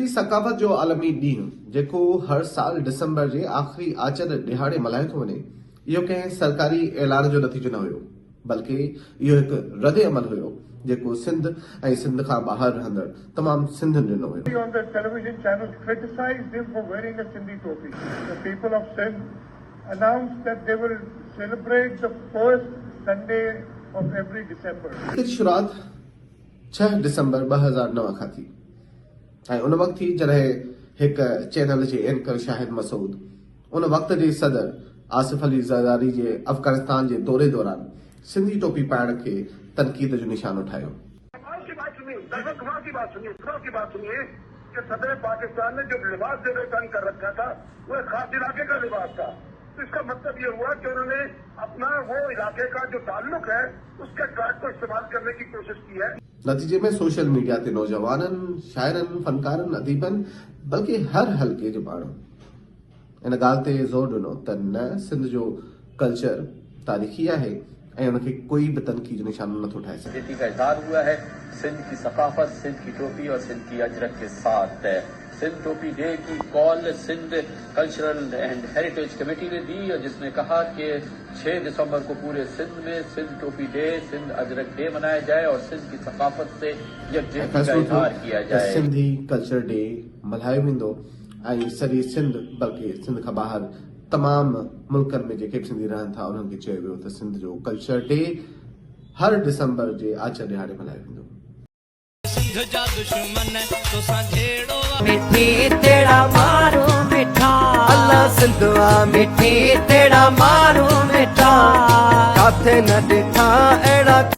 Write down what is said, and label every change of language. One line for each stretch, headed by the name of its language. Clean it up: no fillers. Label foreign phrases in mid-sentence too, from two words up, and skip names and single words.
Sindhi: सिंधी सकाफ़त जो आलमी ॾींहुं जेको हर साल डिसंबर जे आख़िरी आचर ॾिहाड़े मल्हायो थो वञे, इहो कंहिं सरकारी ऐलान जो नतीजो न हुयो, बल्कि इहो हिकु रद अमल हुयो जेको सिंध ऐं सिंध खां ॿाहिरि रहंदड़ तमामु सिंधियुनि ॾिनो हुयो।
English: On the television channels criticized him for wearing a Sindhi topi. The people of Sindh announced that they will celebrate the first Sunday of every December.
Urdu: اس کی شروعات
Sindhi: 6 डिसंबर 2009 खां थी ऐं उन वक़्तु थी जॾहिं हिकु चैनल जे एंकर शाहिद मसूद उन वक़्त जे सदर आसिफ अली ज़रदारी जे अफगानिस्तान जे दौरे दौरान सिंधी टोपी पाइण खे तनक़ीद जो निशानो ठाहियो।
Urdu: کی بات سنیے کہ صدر پاکستان نے جو لباس دینے کا کر رکھا تھا وہ خاص علاقے کا لباس تھا، تو اس کا مطلب یہ ہوا کہ انہوں نے اپنا وہ علاقے کا جو تعلق ہے اس کے ٹریک کو استعمال کرنے کی کوشش کی ہے.
Sindhi: नतीजे में
English: social media
Sindhi: ते नौजवाननि, शाइरनि, फनकारनि, अदीबनि बल्कि हर हल्के जे माण्हू इन ॻाल्हि ते ज़ोर ॾिनो त न सिंध जो कल्चर तारीख़ी आहे ऐं उनखे कोई बि तनक़ीद जो निशानो नथो ठाहे सघे।
Urdu: کا اظہار ہوا ہے سندھ کی ثقافت، سندھ کی ٹوپی اور سندھ کی اجرک کے ساتھ سندھ ٹوپی ڈے کی کال سندھ کلچرل اینڈ ہیریٹیج کمیٹی نے دی اور جس نے کہا کہ 6 دسمبر کو پورے سندھ میں سندھ ٹوپی ڈے، سندھ اجرک ڈے منایا جائے اور سندھ کی ثقافت سے یکجہتی کا اظہار کیا جائے.
Sindhi: सिंधी कल्चर डे मल्हायो वेंदो ऐं सॼी सिंध बल्कि सिंध खां ॿाहिरि तमामु मुल्कनि में जेके बि सिंधी रहनि था उन्हनि खे चयो वियो त सिंध जो कल्चर डे हर डिसंबर जे आचर ॾिहाड़े मल्हायो वेंदो। मिठी तेरा मारू मिठा अल्लाह सिंधवा मिठी तेरा मारू मिठा काथे न ॾिठा अहिड़ा